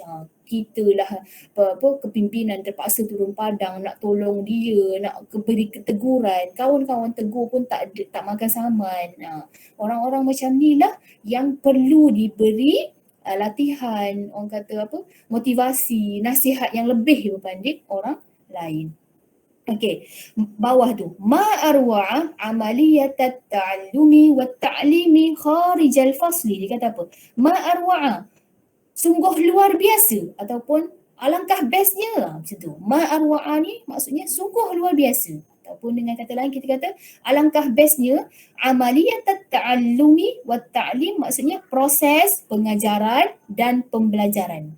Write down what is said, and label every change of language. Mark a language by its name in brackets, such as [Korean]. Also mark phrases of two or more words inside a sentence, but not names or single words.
[Malay] Kita lah kepimpinan terpaksa turun padang nak tolong dia, nak beri keteguran. Kawan-kawan tegur pun tak makan saman. Orang-orang macam ni lah yang perlu diberi latihan, orang kata motivasi, nasihat yang lebih berbanding orang lain. Okey, bawah tu [Arabic] ما أروع عملية التعلم والتعليم خارج الفصل. [Malay] Dia kata apa? [Arabic] ما أروع, [Malay] sungguh luar biasa ataupun alangkah bestnya, macam tu. [Arabic] ما أروع [Malay] ni maksudnya sungguh luar biasa, ataupun dengan kata lain kita kata alangkah bestnya [Arabic] عملية التعلم والتعليم, [Malay] maksudnya proses pengajaran dan pembelajaran.